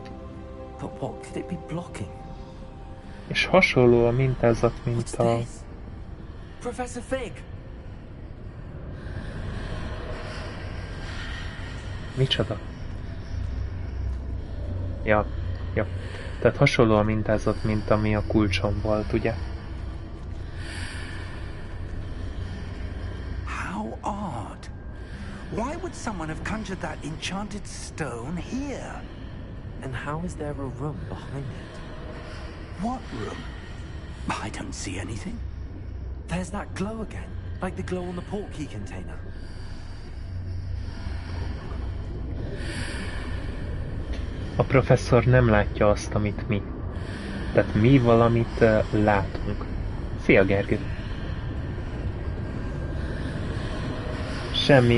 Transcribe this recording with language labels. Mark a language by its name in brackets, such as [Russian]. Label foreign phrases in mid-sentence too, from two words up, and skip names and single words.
[English] But what could it be blocking? [Hungarian] És hasonló a mintázat, mint [English] What's a... this? Professor Fig! [Hungarian] Micsoda? Ja. Tehát hasonló a mintázat, mint ami a kulcson volt, ugye? [English] How odd. Why would someone have conjured that enchanted stone here? And how is there a room behind it? What room? I don't see anything. There's that glow again, like the glow on the portkey container. [Hungarian] A professzor nem látja azt, amit mi. Tehát mi valamit látunk. Szia, Gergő! Semmi.